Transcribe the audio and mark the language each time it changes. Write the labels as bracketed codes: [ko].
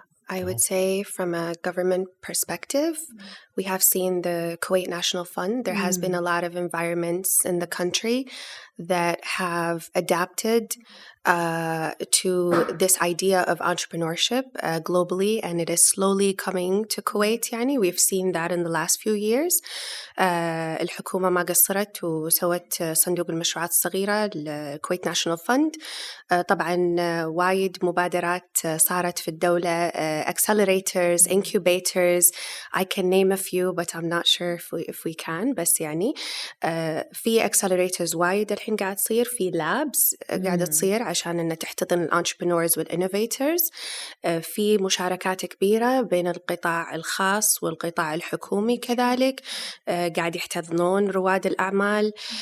[en] I would say from a government perspective, we have seen the Kuwait National Fund. There has been a lot of environments in the country that have adapted to this idea of entrepreneurship globally, and it is slowly coming to Kuwait. Yani we've seen that in the last few years. [ar] الحكومة ما قصرت وسوت صندوق المشروعات الصغيرة الكويت ناشونال فند. طبعا وايد مبادرات صارت في الدولة, accelerators, incubators. [en] I can name a few but I'm not sure if we can. [ar] بس يعني في accelerators وايد الحين قاعد تصير, في labs قاعدة تصير عشان إنه تحتضن الانتربرنورز والinnovators. في مشاركات كبيرة بين القطاع الخاص والقطاع الحكومي كذلك, قاعد يحتضنون رواد الأعمال.